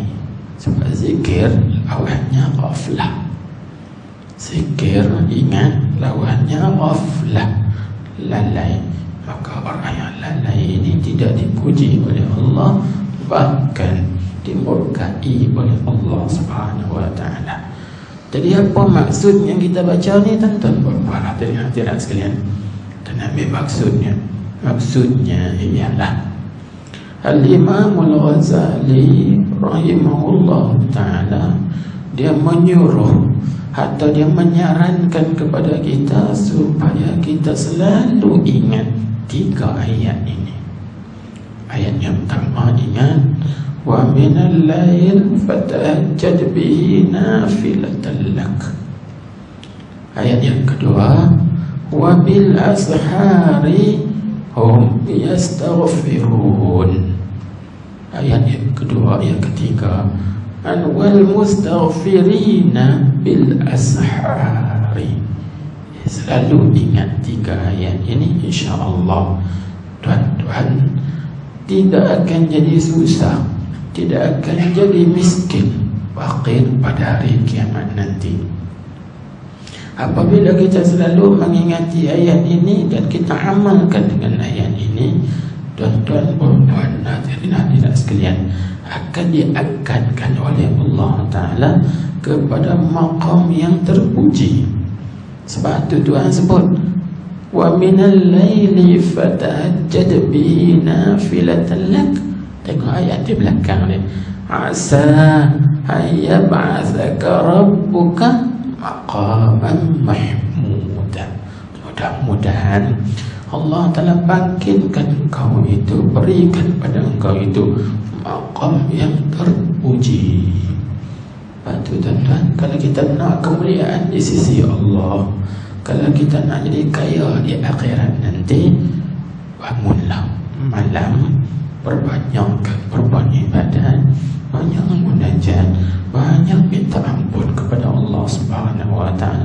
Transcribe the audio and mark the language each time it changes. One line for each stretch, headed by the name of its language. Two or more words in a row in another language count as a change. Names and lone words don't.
Malay: Sebab zikir lawannya ghaflah. Zikir ingat lawannya ghaflah, lalai. Maka orang yang lalai ini tidak dipuji oleh Allah, bahkan dimurkai oleh Allah
Arabic: سبحانه وتعالى.
Malay: Jadi apa maksud yang kita baca ni, tuan-tuan puan-puan hadirin sekalian? Dan ambil maksudnya. Maksudnya ialah Al-Imam Al-Ghazali
Arabic: رحمه الله تعالى,
Malay: dia menyuruh atau dia menyarankan kepada kita supaya kita selalu ingat 3 ayat ini. Ayat yang pertama, ingat
Arabic: ومن الليل فتهجد به نافلة لك.
Malay: Ayat yang kedua,
Arabic: وبالأسحار هم يستغفرون.
Malay: Ayat yang kedua, yang ketiga,
Arabic: أن والمستغفرين بالأسحار.
Malay: Selalu ingat 3 ayat ini, insya-Allah tuan-tuan tidak akan jadi susah, tidak akan jadi miskin, fakir pada hari kiamat nanti. Apabila kita selalu mengingati ayat ini dan kita amalkan dengan ayat ini, tuan-tuan puan-puan hadirin sekalian, akan diangkatkan oleh Allah Ta'ala kepada maqam yang terpuji. Sebab itu Tuhan sebut
Arabic: ومن الليل فتهجد به نافلة لك.
Malay: Tengok ayat di belakang ni,
Arabic: عسى أن يبعثك ربك مقاما محمودا.
Malay: Mudah-mudahan Allah Ta'ala bangkitkan engkau itu, berikan pada engkau itu maqam yang terpuji. Lepas tu tuan-tuan, kalau kita nak kemuliaan di sisi Allah, kalau kita nak jadi kaya di akhirat nanti, bangunlah malam, berbanyak ibadat, banyak munajat, banyak minta ampun kepada Allah
Arabic: سبحانه وتعالى.